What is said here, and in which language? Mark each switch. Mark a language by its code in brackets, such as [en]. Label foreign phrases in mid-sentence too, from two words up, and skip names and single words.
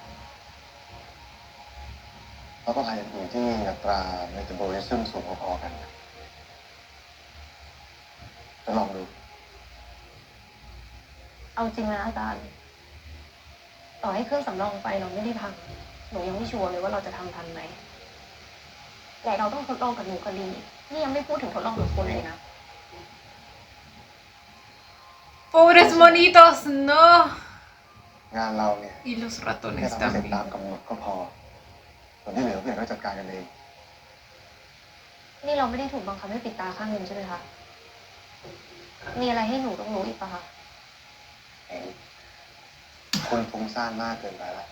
[th] แล้วก็พายอย่างอื่นที่มีอัตราเมตาบอลิซึมสูงพอๆกันนะจะลองดู เอาจริงนะอาจารย์ ต่อให้เครื่องสำรองไฟเราไม่ได้พัง หนูยังไม่ชัวร์เลยว่าเราจะทำทันไหม แต่เราต้องทดลองกับหนูกับลีนี่ยังไม่พูดถึงทดลองกับคนเลยนะ [es] ¡Pobres monitos! ¡No! [th] งานเราเนี่ย [es] Y los [th] แค่ [es] ratones [th] ทำให้เสร็จ [es] también. [th] ตามกำหนดก็พอส่วนที่เหลือเพื่อนก็จัดการกันเอง นี่เราไม่ได้ถูกบังคับให้ปิดตาข้างหนึ่งใช่ไหมคะ มีอะไรให้หนูต้องรู้อีกปะคะ เองคุณฟุ้งซ่านมากเกินไปแล้ว